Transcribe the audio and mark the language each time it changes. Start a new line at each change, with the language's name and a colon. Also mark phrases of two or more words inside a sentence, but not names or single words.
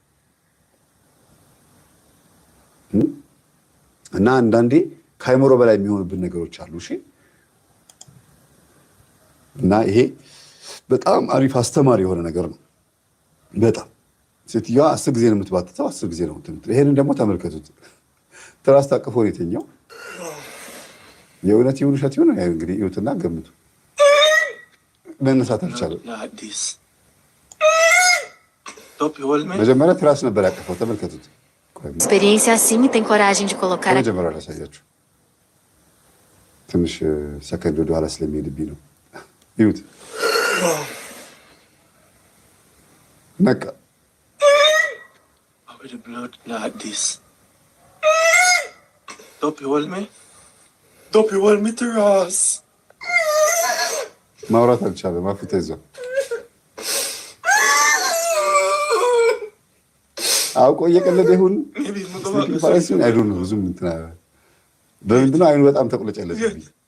Amharic: እና አንዳንዴ ከአይምሮ በላይ የሚሆኑብን ነገሮች አሉ። እሺ። እና ይሄ በጣም አሪፍ አስተማሪ የሆነ ነገር ነው። በጣም ሴትዮዋ 10 ጊዜ ነው የምትባትተው፣ 10 ጊዜ ነው የምትምት። ይሄንን ደግሞ ተመልከቱት። ትራስ ታቅፎ ነው የተኛው። የእውነት ይሁን ውሸት ይሁን እንግዲህ እዩትና ገምቱ። መነሳት አልቻለም። መጀመሪያ ትራስ ነበር ያቀፈው። ተመልከቱት።
Portuguese: Experiência assim tem coragem de colocar
Amharic: መጀመሪያ ላሳያችሁ። ትንሽ ሰከንድ ወደ ኋላ ስለሚሄድብኝ ነው። ይሁት ነቃ። ማውራት አልቻለም። አፉ ተይዟል። አውቆ እየቀለደ ይሁን ፋራሲን አይዶን ነው። ብዙም እንትና በምንድነው አይኑ በጣም ተቆለጨለችብኝ።